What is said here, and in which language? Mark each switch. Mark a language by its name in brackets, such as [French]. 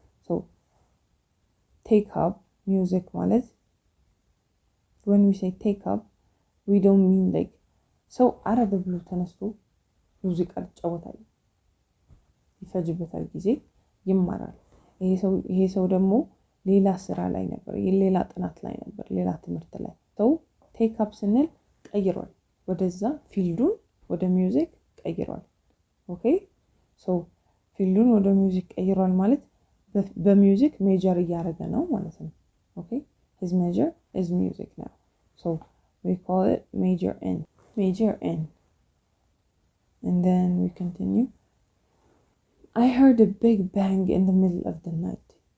[English] so take up music ማለት when we say take up we don't mean like so [Amharic] አረብ ብሎ ተነስቶ ሙዚቃ ይጫወታል, ይፈጅበታል ጊዜ ይማራል. ይሄ ሰው ደግሞ ሌላ ስራ ላይ ነበር, ሌላ ጥናት ላይ ነበር, ሌላ ትምህርት ላይ. so take up ስንል ቀይሯል, ወደዛ ፊልዱን ወደ ሚውዚክ ቀይሯል. okay, so ፊልዱን ወደ ሚውዚክ ቀይሯል ማለት በሚውዚክ ሜጀር እያደረገ ነው ማለት ነው. [English] okay, his major is music now. so we call it major in. And then we continue. I heard a big bang in the middle of the night.